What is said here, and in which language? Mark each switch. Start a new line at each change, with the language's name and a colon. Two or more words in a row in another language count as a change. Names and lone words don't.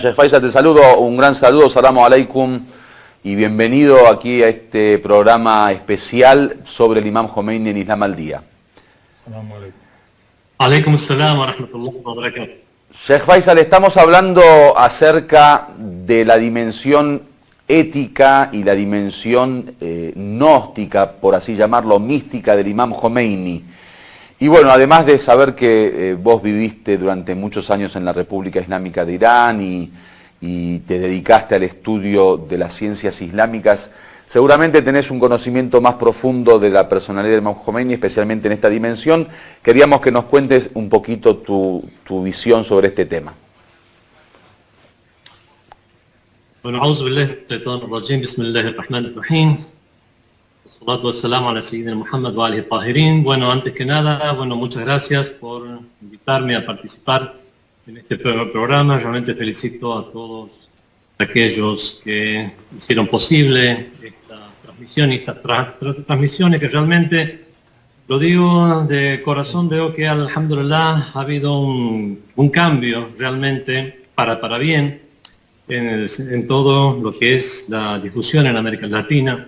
Spanish: Sheikh Faisal, te saludo, un gran saludo,
Arabic: السلام عليكم
Spanish: y bienvenido aquí a este programa especial sobre el Imam Khomeini en Islam al Día.
Arabic: السلام عليكم. عليكم السلام ورحمة الله وبركاته.
Spanish: Sheikh Faisal, estamos hablando acerca de la dimensión ética y la dimensión gnóstica, por así llamarlo, mística del Imam Khomeini. Y bueno, además de saber que vos viviste durante muchos años en la República Islámica de Irán y te dedicaste al estudio de las ciencias islámicas, seguramente tenés un conocimiento más profundo de la personalidad del Imam Khomeini, especialmente en esta dimensión. Queríamos que nos cuentes un poquito tu visión sobre este tema. Bueno,
Arabic: أعوذ بالله من الشيطان الرجيم، بسم الله الرحمن الرحيم. الصلاة والسلام على سيدنا محمد وآله الطاهرين.
Spanish: Bueno, antes que nada, muchas gracias por invitarme a participar en este programa. Realmente felicito a todos aquellos que hicieron posible esta transmisión y estas transmisiones que realmente, lo digo de corazón, veo que alhamdulillah ha habido un cambio realmente para bien en todo lo que es la discusión en América Latina.